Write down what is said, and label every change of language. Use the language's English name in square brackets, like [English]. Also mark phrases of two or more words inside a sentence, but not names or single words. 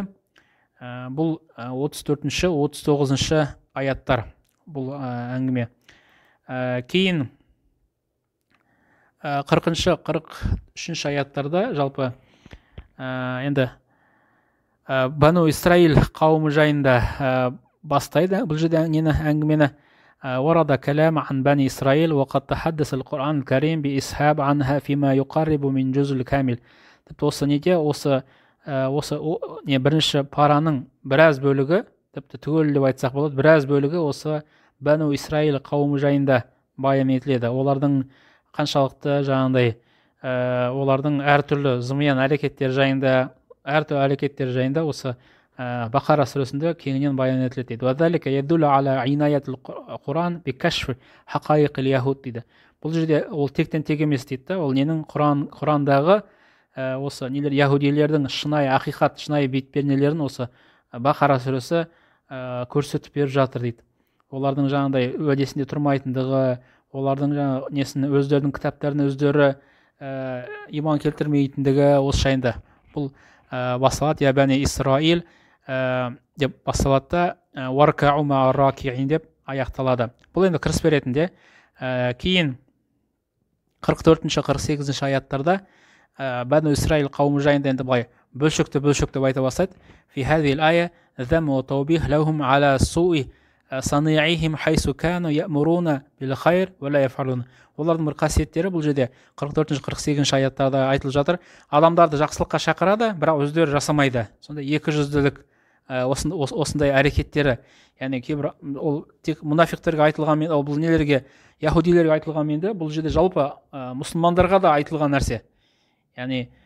[Kazakh] Бұл 34-39 аяттар бұл әңгіме. Кейін 40-43 аяттарда жалпы енді Бану Исраил қауымы жайында бастайды. Бұл жерде әңгімені [Arabic] ورد كلام عن بني إسرائيل وقد تحدث القرآن الكريم بإسحاب عنها فيما يقرب من جزء الكامل. [Kazakh] Тіпті осы неде, осы бірінші параның біраз бөлігі, тіпті түгел деп айтсақ болады, біраз бөлігі осы Бану Исраил қауымы жайында баян етіледі. Олардың қаншалықты жаңағыдай, олардың әртүрлі зымиян әрекеттер жайында, әртүрлі әрекеттер жайында осы Бақара сүресінде кеңінен баян етіледі дейді. [Arabic] وَذَلِكَ يَدُلُّ عَلَى عِنَايَةِ الْقُرْآنِ بِكَشْفِ حَقَائِقِ الْيَهُودِ дейді. [Kazakh] Бұл жерде ол тектен тек емес дейді. Ол ненің Құрандағы осы нелер яһудилердің шынайы ақиқат, шынайы бет-пернелерін осы Бақара сүресі көрсетіп беріп жатыр дейді. Олардың жаңағыдай уәдесінде тұрмайтындығы, олардың жаңағы өздерінің кітаптарына өздері иман келтірмейтіндігі осы жайында. Бұл басталады. [Arabic] يا بني إسرائيل [Kazakh] деп басталады да [Arabic] واركعوا مع الراكعين [Kazakh] деп аяқталады. Бұл енді кіріспе ретінде. Кейін 44-48 аяттарда Бану Исраил қауымы жайында енді былай бөлшекті айта бастайды. [Arabic] في هذه الآية ذم وتوبيخ لهم على سوء صنيعهم حيث كانوا يأمرون بالخير ولا يفعلون. [Kazakh] Олардың бір қасиеттері бұл жерде 44-48 аяттарда айтылып жатыр. Адамдарды жақсылыққа шақырады, бірақ өздері жасамайды. Сонда екі жүзділік осындай әрекеттері, яғни кейбір ол тек мұнафиқтерге айтылғанмен, ол бұл нелерге, яһудилерге айтылғанмен де, бұл жерде жалпы мұсылмандарға да айтылған нәрсе.